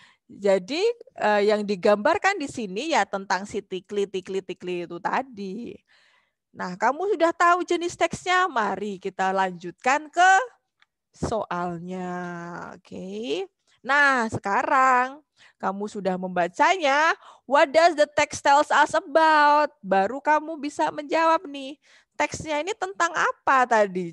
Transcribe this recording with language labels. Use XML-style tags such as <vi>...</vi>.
<id>Jadi yang digambarkan di sini ya tentang si Tickly itu tadi. Nah, kamu sudah tahu jenis teksnya? Mari kita lanjutkan ke soalnya. Oke. Nah, sekarang kamu sudah membacanya.</id> <en>What does the text tells us about?</en> <id>Baru kamu bisa menjawab nih. Teksnya ini tentang apa tadi?</id>